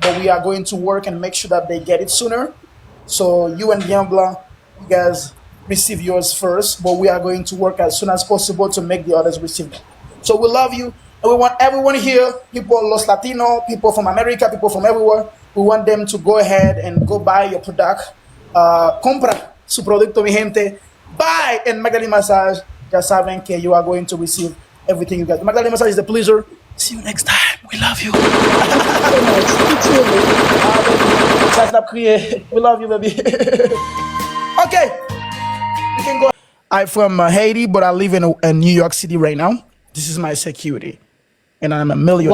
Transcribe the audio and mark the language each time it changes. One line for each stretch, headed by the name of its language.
English: But we are going to work and make sure that they get it sooner. So you and Bien Blanc, you guys receive yours first, but we are going to work as soon as possible to make the others receive them. So we love you, and we want everyone here, people Los Latino, people from America, people from everywhere. We want them to go ahead and go buy your product.
Spanish: Compra su producto, mi gente.
English: Buy in Magdalene Massage.
Spanish: Ya saben que
English: you are going to receive everything you get. Magdalene Massage is a pleasure. See you next time. We love you. So much. Thank you. Guys, stop crying. We love you, baby. Okay, we can go. I'm from Haiti, but I live in New York City right now. This is my security, and I'm a millionaire.